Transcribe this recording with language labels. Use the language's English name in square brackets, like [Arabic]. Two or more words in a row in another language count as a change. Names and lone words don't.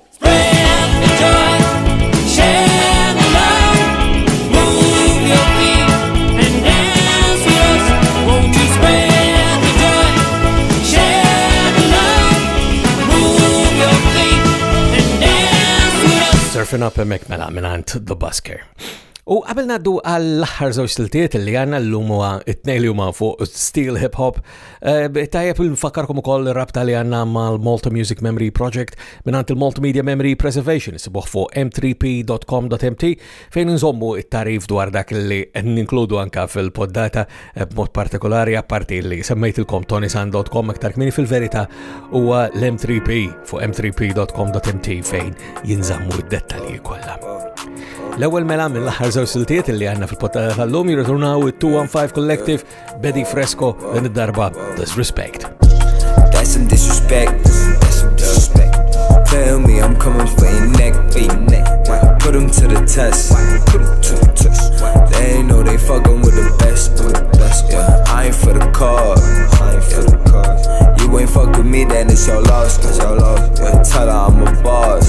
[English] Spread the joy, share the love, move your feet and dance with us. Won't you spread the joy, share the love, move your feet and dance with us. Surfing up [Maltese] hemmhekk mela minant The Busker. U qabel naddu għall-aħħar żewġ siltiet li għandna llum huwa it-tnejn li huma fuq [English] steel hip hop, [Maltese] tajjeb nfakkarkom ukoll ir-rabta li għandna mal-Malta Music Memory Project mingħand il-Multimedia Memory Preservation isibuh fuq m3p.com.mt fejn nżommu it-tarif dwar dak li ninkludu anka fil-poddata b'mod partikolari apparti li semmejtilkom ToniSant.com aktar kmini fil-verità huwa l-M3P fuq m3p.com.mt fejn jinżammu d-dettalji kollha. L-ewwel mela mill-aħħar żewġ siltiet li għandna fil-poddata tal-lum jirritornaw it-215 Collective Bedi Fresco din id-darba Disrespect. [English] That's some disrespect. That's some disrespect. Tell me I'm coming for your neck, Put them to the test. Put them to the test. They know they fucking with the best, yeah. I ain't for the card. You ain't fuck with me, then it's your loss, Yeah, tell her I'm a boss.